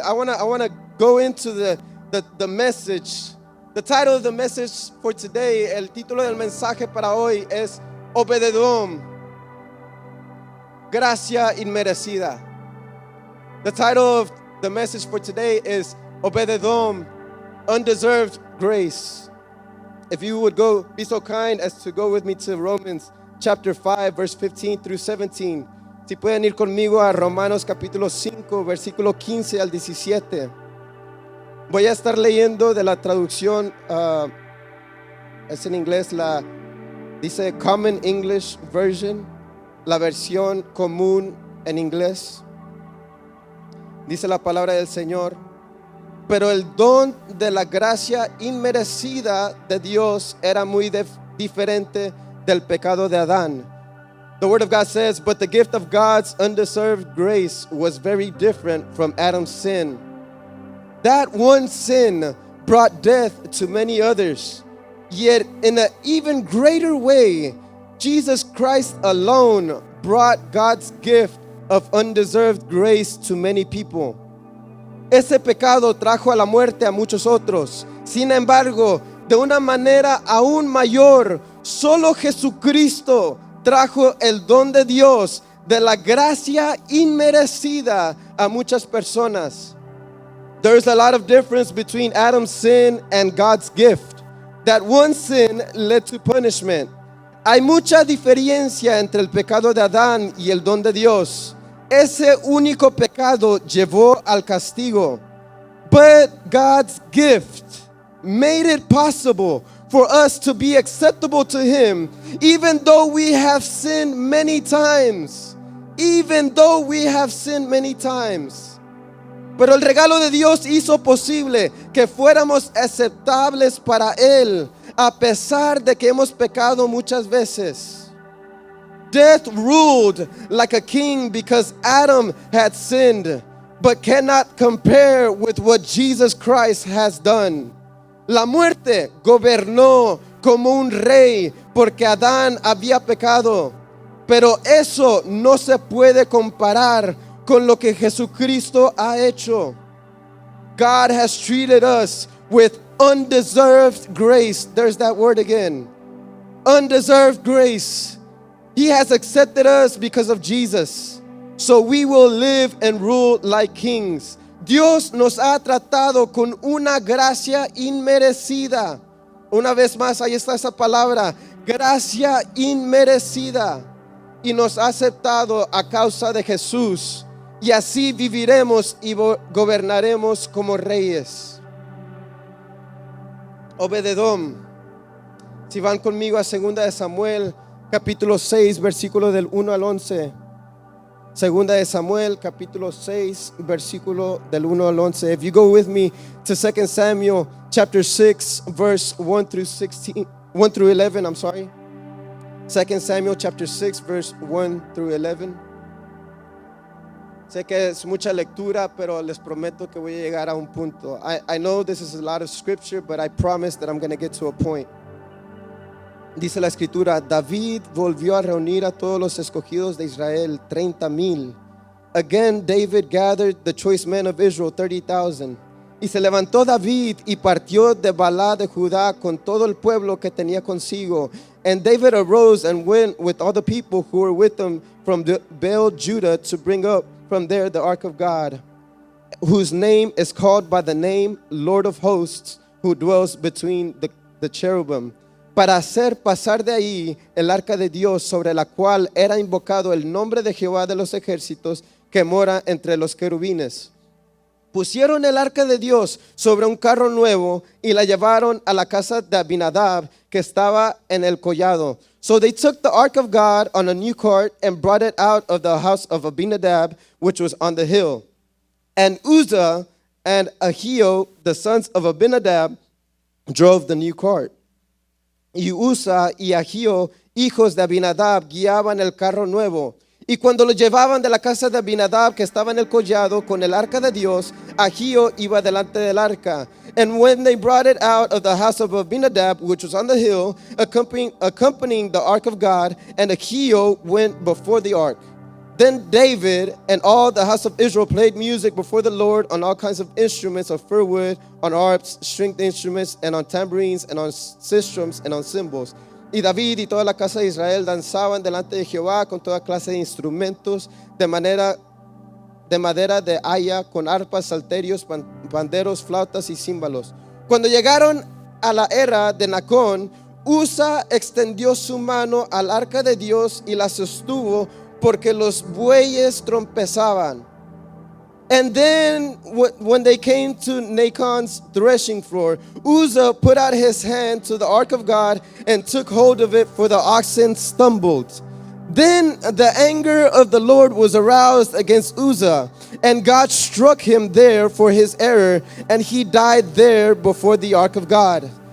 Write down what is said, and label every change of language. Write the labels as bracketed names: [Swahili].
[English] I wanna go into the message. The title of the message for today, [Spanish] el título del mensaje para hoy es Obededom, gracia inmerecida. [English] The title of the message for today is Obededom, undeserved grace. If you would be so kind as to go with me to Romans chapter 5, verse 15 through 17. [Spanish] Si pueden ir conmigo a Romanos capítulo 5, versículo 15 al 17. Voy a estar leyendo de la traducción, es en inglés, dice Common English Version, la versión común en inglés. Dice la palabra del Señor, pero el don de la gracia inmerecida de Dios era muy diferente del pecado de Adán. [English] The word of God says, but the gift of God's undeserved grace was very different from Adam's sin. That one sin brought death to many others. Yet in an even greater way, Jesus Christ alone brought God's gift of undeserved grace to many people. [Spanish] Ese pecado trajo a la muerte a muchos otros. Sin embargo, de una manera aún mayor, solo Jesucristo trajo el don de Dios, de la gracia inmerecida a muchas personas. [English] There's a lot of difference between Adam's sin and God's gift. That one sin led to punishment. [Spanish] Hay mucha diferencia entre el pecado de Adán y el don de Dios. Ese único pecado llevó al castigo. [English] But God's gift made it possible for us to be acceptable to Him, even though we have sinned many times. Even though we have sinned many times. [Spanish] Pero el regalo de Dios hizo posible que fuéramos aceptables para Él, a pesar de que hemos pecado muchas veces. [English] Death ruled like a king because Adam had sinned, but cannot compare with what Jesus Christ has done. [Spanish] La muerte gobernó como un rey porque Adán había pecado, pero eso no se puede comparar con lo que Jesucristo ha hecho. [English] God has treated us with undeserved grace. There's that word again. Undeserved grace. He has accepted us because of Jesus. So we will live and rule like kings. [Spanish] Dios nos ha tratado con una gracia inmerecida. Una vez más, ahí está esa palabra, gracia inmerecida. Y nos ha aceptado a causa de Jesús. Y así viviremos y gobernaremos como reyes. Obed-edom. Si van conmigo a 2 de Samuel, capítulo 6, versículo del 1 al 11. 2 de Samuel, capítulo 6, versículo del 1 al 11. [English] If you go with me to 2 Samuel, chapter 6, verse 1 through 11, I'm sorry. 2 Samuel, chapter 6, verse 1 through 11. [Spanish] Sé que es mucha lectura, pero les prometo que voy a llegar a un punto. [English] I know this is a lot of scripture, but I promise that I'm going to get to a point. [Spanish] Dice la escritura, David volvió a reunir a todos los escogidos de Israel, 30,000. [English] Again, David gathered the choice men of Israel, 30,000. [Spanish] Y se levantó David y partió de Balá de Judá con todo el pueblo que tenía consigo. [English] And David arose and went with all the people who were with him from Baal Judah to bring up from there the ark of God, whose name is called by the name Lord of Hosts, who dwells between the cherubim, [Spanish] para hacer pasar de ahí el arca de Dios, sobre la cual era invocado el nombre de Jehová de los ejércitos, que mora entre los querubines. Pusieron el arca de Dios sobre un carro nuevo y la llevaron a la casa de Abinadab, que estaba en el collado. [English] So they took the ark of God on a new cart and brought it out of the house of Abinadab, which was on the hill. And Uzzah and Ahio, the sons of Abinadab, drove the new cart. [Spanish] Y Uzzah y Ahio, hijos de Abinadab, guiaban el carro nuevo. Y cuando lo llevaban de la casa de Abinadab, que estaba en el collado, con el arca de Dios, Ahio iba delante del arca. [English] And when they brought it out of the house of Abinadab, which was on the hill, accompanying the ark of God, and Ahio went before the ark. Then David and all the house of Israel played music before the Lord on all kinds of instruments of fir wood, on harps, stringed instruments, and on tambourines, and on sistrums, and on cymbals. [Spanish] Y David y toda la casa de Israel danzaban delante de Jehová con toda clase de instrumentos de madera de haya, con arpas, salterios, panderos, flautas y címbalos. Cuando llegaron a la era de Nacón, Uza extendió su mano al arca de Dios y la sostuvo, porque los bueyes trompezaban. [English] And then when they came to Nacon's threshing floor, Uzzah put out his hand to the ark of God and took hold of it, for the oxen stumbled. Then the anger of the Lord was aroused against Uzzah, and God struck him there for his error, and he died there before the ark of God.